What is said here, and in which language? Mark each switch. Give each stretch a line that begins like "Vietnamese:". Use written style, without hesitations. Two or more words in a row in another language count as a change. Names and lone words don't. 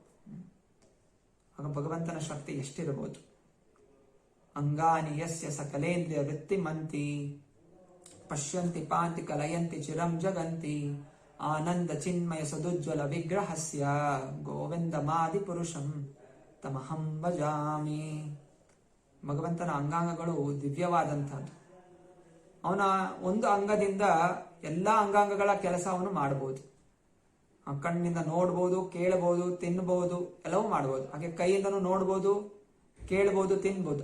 Kannada: ಆಗ ಭಗವಂತನ ಶಕ್ತಿ ಎಷ್ಟಿರಬಹುದು.
Sanskrit: ಅಂಗಾನಿ ಯಸ್ಯ ಸಕಲೇಂದ್ರಿಯ ವೃತ್ತಿಮಂತಿ ಪಶ್ಯಂತಿ ಪಾಂತಿ ಕಲಯಂತಿ ಚಿರಂ ಜಗಂತಿ ಆನಂದ ಚಿನ್ಮಯ ಸದುಜ್ವಲ ವಿಗ್ರಹಸ್ಯ ಗೋವಿಂದ ಮಾದಿ ಪುರುಷಂ ತಮಹಂ ಭಜಾಮಿ.
Kannada: ಭಗವಂತನ ಅಂಗಾಂಗಗಳು ದಿವ್ಯವಾದಂತಹದ್ದು. ಅವನ ಒಂದು ಅಂಗದಿಂದ ಎಲ್ಲಾ ಅಂಗಾಂಗಗಳ ಕೆಲಸ ಅವನು ಮಾಡಬಹುದು. ಕಣ್ಣಿಂದ ನೋಡ್ಬೋದು, ಕೇಳಬಹುದು, ತಿನ್ಬಹುದು, ಎಲ್ಲವೂ ಮಾಡಬಹುದು. ಹಾಗೆ ಕೈಯಿಂದನೂ ನೋಡ್ಬೋದು, ಕೇಳಬಹುದು, ತಿನ್ಬಹುದು.